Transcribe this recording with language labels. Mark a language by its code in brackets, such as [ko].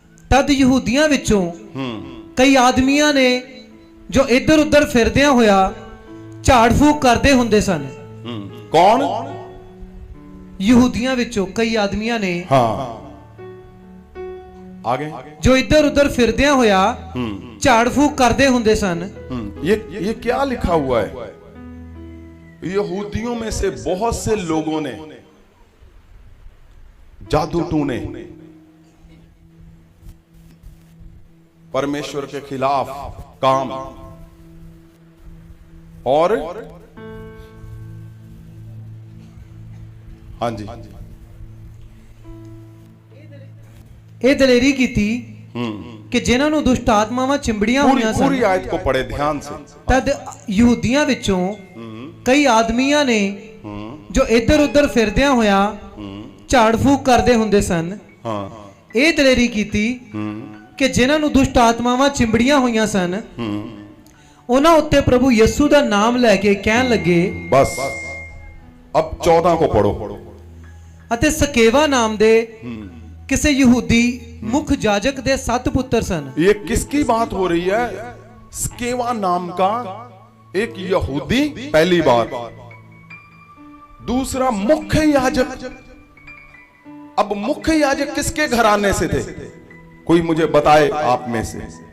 [pa] ਤਦ ਯਹੂਦੀਆਂ ਵਿੱਚੋਂ ਕਈ ਆਦਮੀਆਂ ਨੇ ਜੋ ਇੱਧਰ ਉੱਧਰ ਫਿਰਦਿਆਂ ਹੋਇਆ ਝਾੜ ਫੂਕ ਕਰਦੇ ਹੁੰਦੇ ਸਨ। [hi] कौन? [pa] ਯਹੂਦੀਆਂ ਵਿੱਚੋਂ ਕਈ ਆਦਮੀਆਂ ਨੇ, [hi] हाँ आगे, [pa] ਜੋ ਇੱਧਰ ਉੱਧਰ ਫਿਰਦਿਆਂ ਹੋਇਆ ਝਾੜ ਫੂਕ ਕਰਦੇ ਹੁੰਦੇ ਸਨ। [hi] ये क्या लिखा हुआ है? यहूदियों में से बहुत से लोगों ने जादू टूने, परमेश्वर के खिलाफ काम, और हाँ जी, [pa] ਇਹ ਦਲੇਰੀ ਕੀਤੀ ਕਿ ਜਿਨ੍ਹਾਂ ਨੂੰ ਦੁਸ਼ਟ ਆਤਮਾਵਾਂ ਚਿੰਬੜੀਆਂ ਹੋਈਆਂ ਸਨ। [hi] पूरी आयत को पढ़े ध्यान से। [pa] ਤਦ ਯਹੂਦੀਆਂ ਵਿੱਚੋਂ ਕਈ ਆਦਮੀਆਂ ਨੇ ਜੋ ਇੱਧਰ ਉੱਧਰ ਫਿਰਦਿਆਂ ਹੋਇਆ ਝਾੜ ਫੂਕ ਕਰਦੇ ਹੁੰਦੇ ਸਨ। ਇਹ ਦਲੇਰੀ ਕੀਤੀ ਕਿ ਜਿਨ੍ਹਾਂ ਨੂੰ ਦੁਸ਼ਟ ਆਤਮਾਵਾਂ ਚਿੰਬੜੀਆਂ ਹੋਈਆਂ ਸਨ, ਉਹਨਾਂ ਉੱਤੇ ਪ੍ਰਭੂ ਯਿਸੂ ਦਾ ਨਾਮ ਲੈ ਕੇ ਕਹਿਣ ਲੱਗੇ। [hi] बस अब 14 को पढ़ो। [pa] ਅਤੇ ਸਕੇਵਾ ਨਾਮ ਦੇ ਕਿਸੇ ਯਹੂਦੀ मुख्य जाजक दे 7 पुत्र सन। [hi] ये किसकी बात हो रही है? स्केवा नाम का एक यहूदी, पहली बात। दूसरा मुख्य याजक। अब मुख्य याजक किसके घराने से थे? कोई मुझे बताए आप में से।